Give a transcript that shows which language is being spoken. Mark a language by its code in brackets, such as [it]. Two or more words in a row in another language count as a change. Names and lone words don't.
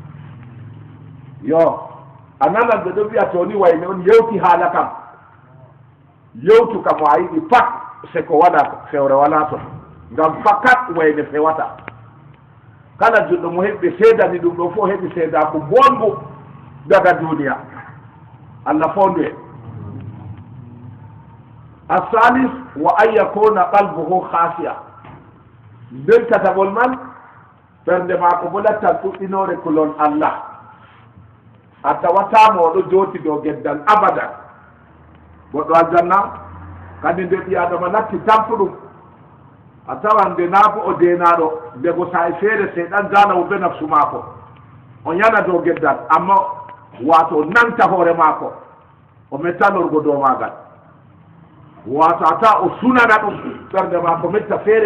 [ff] yo a nanan ɓe ɗo wiya to ni wayne on yewti haala kam, yewtu kam o a yiɗi pat se ko waɗa fewre wala ton, ngam fakat wayne fewata. kala juɗɗo mo heɓɓi seedani ɗum ɗo fof heɓi seedaku bongu daga duniya. Allah fondu en. [ar] الثالث وأن يكون قلبه خاشعا. [ff] nden tatabol man ɓernde maako bo lattan ɗuɗɗinore kulon Allah a tawatama oɗo jooti dow geddal abadan goɗɗo aljanna kadi nde ɓi adama natti tampuɗum a tawan nde naafo o denaɗo ndego sa e feere seyɗan dalawo be nafsu maako o yana dow geddal amma wato o nanta hoore maako o mettalorgo dow magal wato ata o sunana ɗum ɓernde maako metta feere